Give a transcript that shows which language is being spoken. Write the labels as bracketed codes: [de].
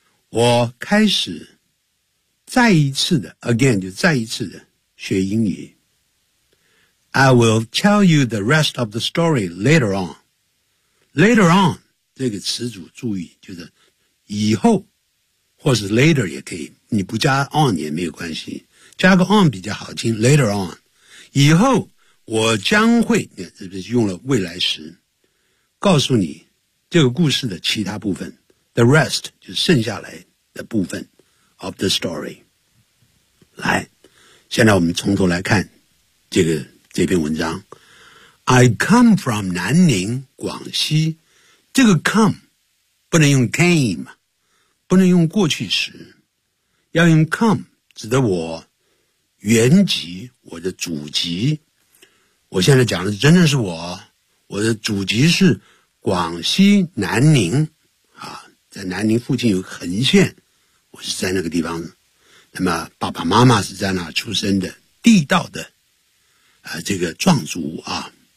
[zh] 我开始再一次的 again 就再一次的学英语。 [en] I will tell you the rest of the story later on. Later on, [zh] 这个词组注意就是以后或是 later 也可以，你不加 on 也没有关系，加个 on 比较好听。 [en] Later on, [zh] 以后我将会，是不是用了未来时，告诉你这个故事的其他部分。 [en] The rest [zh] 就是剩下来的部分 [en] of the story。 [zh] 来，现在我们从头来看这篇文章。 [en] I come from 南宁，广西。 [zh] 这个 come 不能用 came， 不能用过去时。要用 come 指的我原籍，我的祖籍。我现在讲的真的是我的祖籍是广西南宁啊，在南宁附近有个横县，我是在那个地方，那么爸爸妈妈是在那出生的，地道的这个壮族啊。